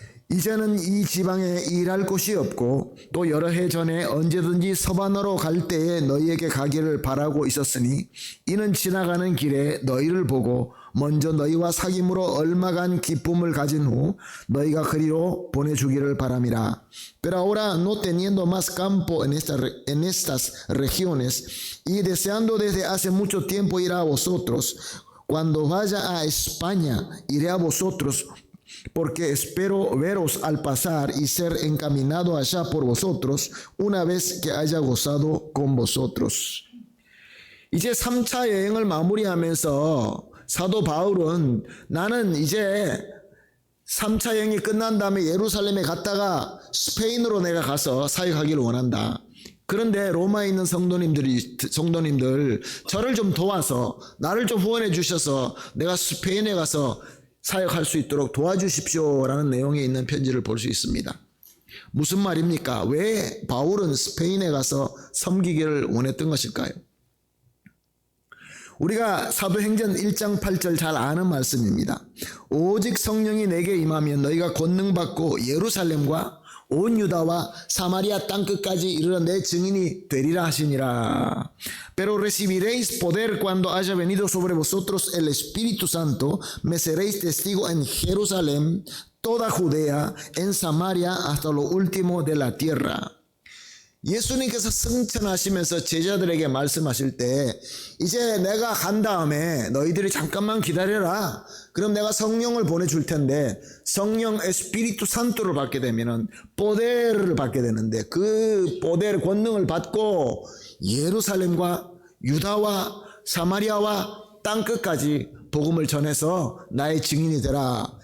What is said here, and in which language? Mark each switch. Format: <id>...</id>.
<ko>이제는 이 지방에 일할 곳이 없고 또 여러 해 전에 언제든지 서반으로 갈 때에 너희에게 가기를 바라고 있었으니 이는 지나가는 길에 너희를 보고 먼저 너희와 사귐으로 얼마간 기쁨을 가진 후 너희가 그리로 보내주기를 바람이라.</ko> <es>Pero ahora no teniendo más campo en estas regiones y deseando desde hace mucho tiempo ir a vosotros, cuando vaya a España iré a vosotros, porque espero veros al pasar y ser encaminado allá por vosotros una vez que haya gozado con vosotros.</es> <ko>이제 3차 여행을 마무리하면서 사도 바울은 나는 이제 3차 여행이 끝난 다음에 예루살렘에 갔다가 스페인으로 내가 가서 사역하기를 원한다. 그런데 로마에 있는 성도님들 저를 좀 도와서 나를 좀 후원해 주셔서 내가 스페인에 가서 사역할 수 있도록 도와주십시오라는 내용에 있는 편지를 볼 수 있습니다. 무슨 말입니까? 왜 바울은 스페인에 가서 섬기기를 원했던 것일까요? 우리가 사도행전 1장 8절 잘 아는 말씀입니다. 오직 성령이 내게 임하면 너희가 권능받고 예루살렘과 온 유다와 사마리아 땅끝까지 이르러 내 증인이 되리라 하시니라.</ko> <es>Pero recibiréis poder cuando haya venido sobre vosotros el Espíritu Santo, me seréis testigo en Jerusalén, toda Judea, en Samaria, hasta lo último de la tierra.</es> <ko>예수님께서 승천하시면서 제자들에게 말씀하실 때 이제 내가 간 다음에 너희들이 잠깐만 기다려라. 그럼 내가 성령을 보내줄 텐데 성령 에스피리투 산토를 받게 되면은 포데를 받게 되는데 그 포데르 권능을 받고 예루살렘과 유다와 사마리아와 땅끝까지 복음을 전해서 나의 증인이 되라.</ko>